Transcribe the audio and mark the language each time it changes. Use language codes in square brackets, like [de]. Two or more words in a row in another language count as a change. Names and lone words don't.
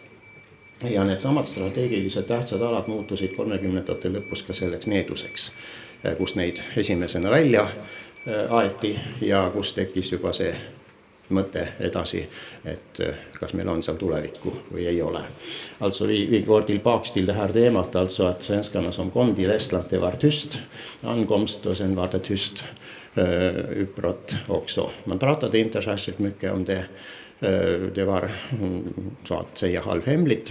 [et] Ja need samad strateegilised tähtsad alad muutusid 30ndate lõpus ka selleks needuseks, kus neid esimesena välja aeti ja kus tekkis juba see mõte edasi, et kas meil on seal tulevikku või ei ole. [sv] Alltså vi går tillbaks till det här temat, alltså att svenskarna som kom till Estland, det var tyst ankomst och sen var det tyst uppbrott också. Man pratade inte särskilt mycket om det. Det var så att säga halvhemligt.